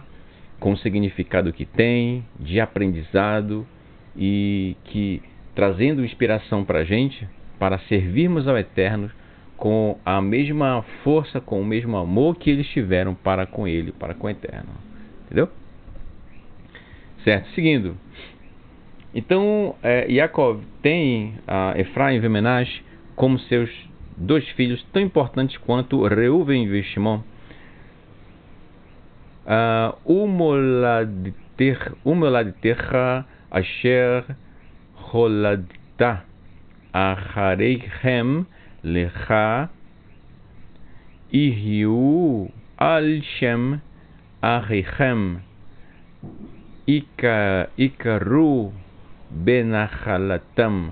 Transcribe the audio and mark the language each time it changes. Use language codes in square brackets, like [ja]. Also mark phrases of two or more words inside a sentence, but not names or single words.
[pt] Com o significado que tem, de aprendizado, e que trazendo inspiração para a gente, para servirmos ao Eterno com a mesma força, com o mesmo amor que eles tiveram para com Ele, para com o Eterno. Entendeu? Certo, seguindo. Então, Yaakov tem Efraim e Vemenash como seus dois filhos tão importantes quanto Reuven e Shimon. [he] ומולדתך אשר הולדת אחריהם לך יהיו על שם אחיהם יקראו בנחלתם.